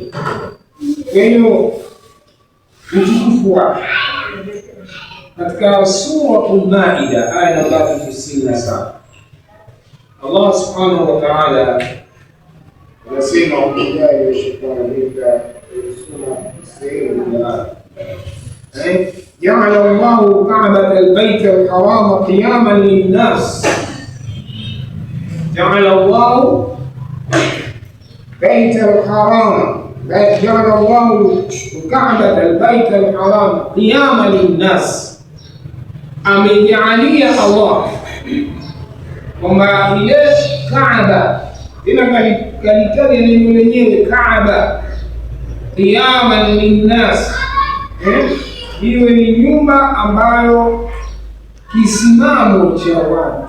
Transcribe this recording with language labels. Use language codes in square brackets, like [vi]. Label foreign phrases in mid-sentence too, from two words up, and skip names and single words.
[sw] Kwa hiyo utukufu wake katika Suratul Maida aya namba 97, Allah [ar] سبحانه وتعالى [sw] anasema [ar] بالله وشكرا لله [sw] sura sehemu ya [ar] جعل الله كعبة البيت الحرام قياما للناس. جعل الله بيت الحرام جعل الله كعبة البيت الحرام قياما للناس. [sw] amejalia Allah kwamba ile Kaaba ina kalitaja neno lenyewe Kaaba [ar] قياما للناس, [sw] iwe ni nyumba ambayo kisimamo cha watu.